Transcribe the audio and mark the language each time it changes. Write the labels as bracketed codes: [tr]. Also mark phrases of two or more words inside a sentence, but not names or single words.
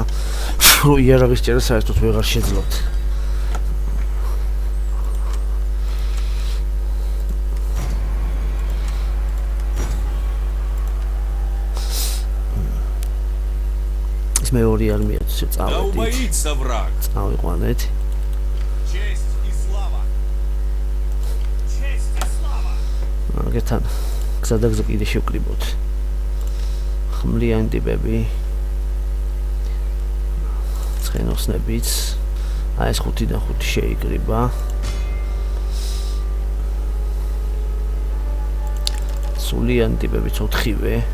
[ka] რო იარაღის ჭერა საერთოდ ვეღარ შეძლოთ. მეორე არმიაც წავედით. წავიყვანეთ. [ru] Честь и слава. Честь и слава. [ka] მაგეთან გზადაგზა კიდე შევკრიბოთ. ხმლიანი ტიპები. ცხენოსნებიც. აი ეს 5-დან 5 შეიკრიბა. სულიანი ტიპებიც 4-ვე.